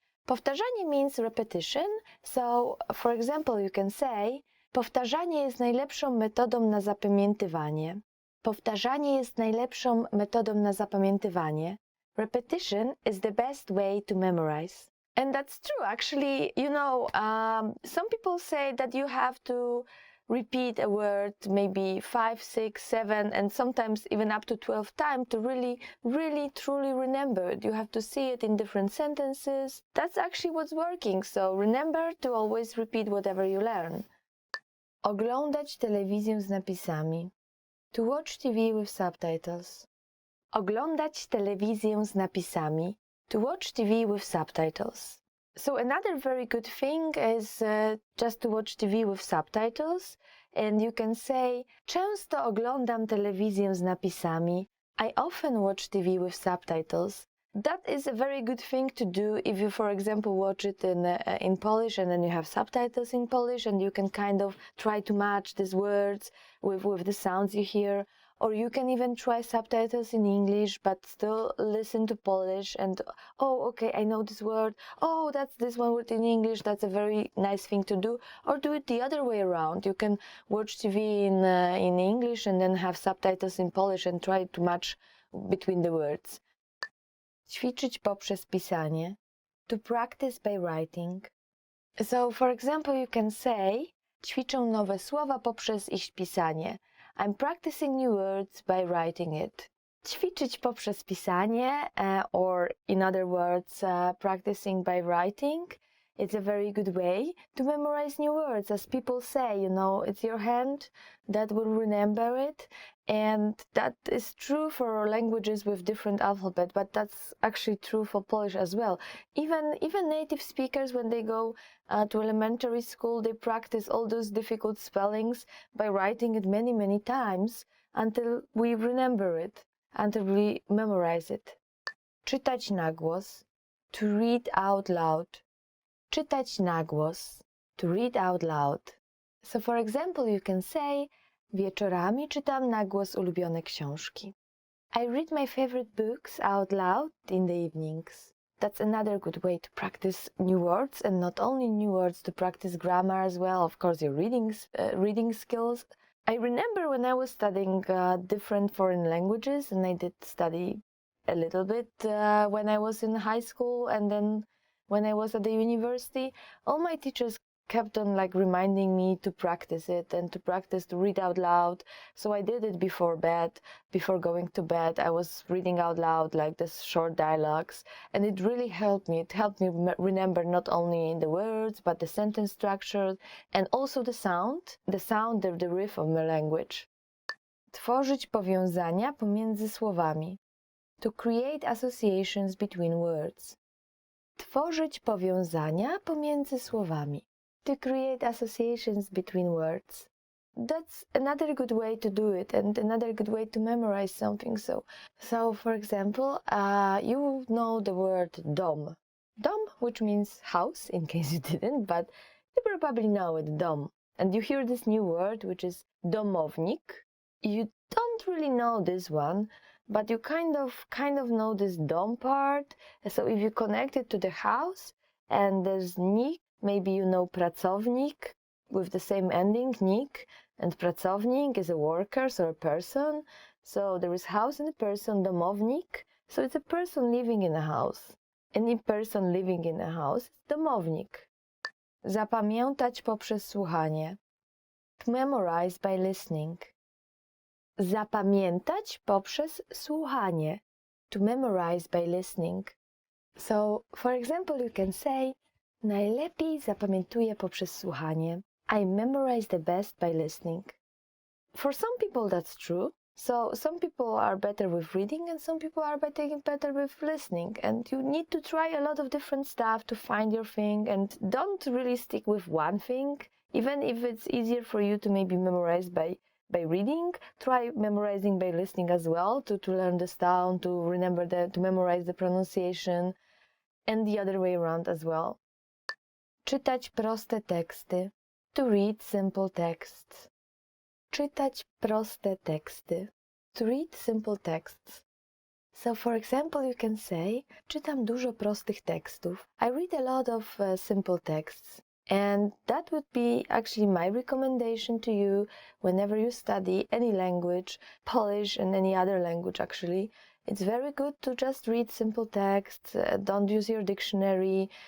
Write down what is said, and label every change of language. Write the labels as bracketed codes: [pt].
[en] Powtarzanie means repetition, so for example you can say [pl] powtarzanie jest najlepszą metodą na zapamiętywanie. Powtarzanie jest najlepszą metodą na zapamiętywanie. [en] Repetition is the best way to memorize. And that's true, actually, some people say that you have to repeat a word maybe 5, 6, 7, and sometimes even up to 12 times to really, truly remember it. You have to see it in different sentences. That's actually what's working, so remember to always repeat whatever you learn. [pl] Oglądać telewizję z napisami. [en] To watch TV with subtitles. [pl] Oglądać telewizję z napisami. [en] To watch TV with subtitles. So another very good thing is just to watch TV with subtitles, and you can say [pl] często oglądam telewizję z napisami. [en] I often watch TV with subtitles. That is a very good thing to do if you, for example, watch it in Polish and then you have subtitles in Polish and you can kind of try to match these words with the sounds you hear. Or you can even try subtitles in English, but still listen to Polish and, oh, okay, I know this word. Oh, that's this one word in English. That's a very nice thing to do. Or do it the other way around. You can watch TV in English and then have subtitles in Polish and try to match between the words. [pl] Ćwiczyć poprzez pisanie. [en] To practice by writing. So, for example, you can say [pl] ćwiczę nowe słowa poprzez ich pisanie. [en] I'm practicing new words by writing it. [pl] Ćwiczyć poprzez pisanie, [en] or in other words, practicing by writing, it's a very good way to memorize new words. As people say, it's your hand that will remember it. And that is true for languages with different alphabet, but that's actually true for Polish as well. Even native speakers, when they go to elementary school, they practice all those difficult spellings by writing it many, many times until we remember it, until we memorize it. [pl] Czytać na głos, [en] to read out loud. [pl] Czytać na głos, [en] to read out loud. So for example, you can say [pl] wieczorami czytam na głos ulubione książki. [en] I read my favorite books out loud in the evenings. That's another good way to practice new words, and not only new words, to practice grammar as well, of course, your reading skills. I remember when I was studying different foreign languages, and I did study a little bit when I was in high school, and then when I was at the university, all my teachers kept on reminding me to practice it and to practice to read out loud. So I did it before bed, before going to bed. I was reading out loud this short dialogues, and it really helped me. It helped me remember not only the words, but the sentence structure and also the sound, the riff of my language. [pl] Tworzyć powiązania pomiędzy słowami. [en] To create associations between words. [pl] Tworzyć powiązania pomiędzy słowami. [en] To create associations between words. That's another good way to do it and another good way to memorize something. So for example, you know the word dom. Dom, which means house, in case you didn't, but you probably know it, dom. And you hear this new word, which is domownik. You don't really know this one, but you kind of know this dom part. So if you connect it to the house and there's nik, maybe you know pracownik with the same ending, nik, and pracownik is a worker, so a person. So there is house and a person, domownik. So it's a person living in a house. Any person living in a house, domownik. [pl] Zapamiętać poprzez słuchanie. [en] To memorize by listening. [pl] Zapamiętać poprzez słuchanie. [en] To memorize by listening. So, for example, you can say [pl] najlepiej zapamiętuję poprzez słuchanie. [en] I memorize the best by listening. For some people that's true. So some people are better with reading and some people are better with listening. And you need to try a lot of different stuff to find your thing, and don't really stick with one thing. Even if it's easier for you to maybe memorize by reading, try memorizing by listening as well, to learn the sound, to remember to memorize the pronunciation, and the other way around as well. [pl] Czytać proste teksty. [en] To read simple texts. [pl] Czytać proste teksty. [en] To read simple texts. So for example, you can say, [pl] czytam dużo prostych tekstów. [en] I read a lot of simple texts. And that would be actually my recommendation to you whenever you study any language, Polish and any other language actually. It's very good to just read simple texts. Don't use your dictionary.